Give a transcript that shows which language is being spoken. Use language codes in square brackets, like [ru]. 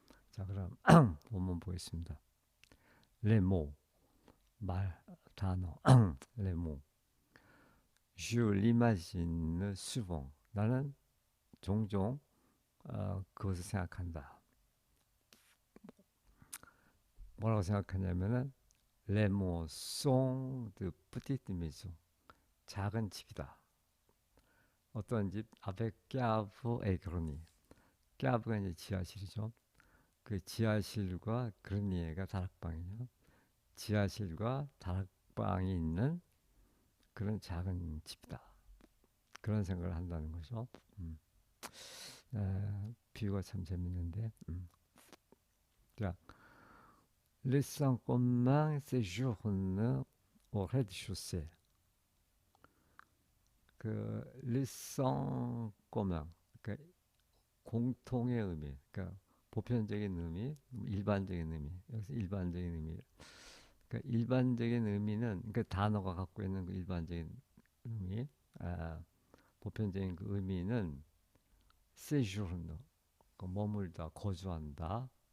[ko] 자, 그럼 원문 보겠습니다. 레모 말 단어 레모 [fr] Je l'imagine souvent. [ko] 나는 종종 그것을 생각한다. 뭐라고 생각하냐면은 [fr] Les mots sont de petites maisons. [ko] 작은 집이다. 어떤 집? [fr] avec cave et grenier. [ko] cave가 이제 지하실이죠. 그 지하실과 그르니에가 다락방이요. 지하실과 다락방이 있는 그런 작은 집이다. 그런 생각을 한다는 거죠. 비유가 참 재밌는데. 자, [fr] les sans commun séjournent au rez-de-chaussée. [ko] 그 [fr] les sans commun, [ko] 그러니까 공통의 의미, 그러니까 보편적인 의미, 일반적인 의미. 여기서 일반적인 의미. 그러니까 일반적인 의미는 그 단어가 갖고 있는 그 일반적인 의미, 보편적인 그 의미는 séjourne, 그 머물다, 거주한다.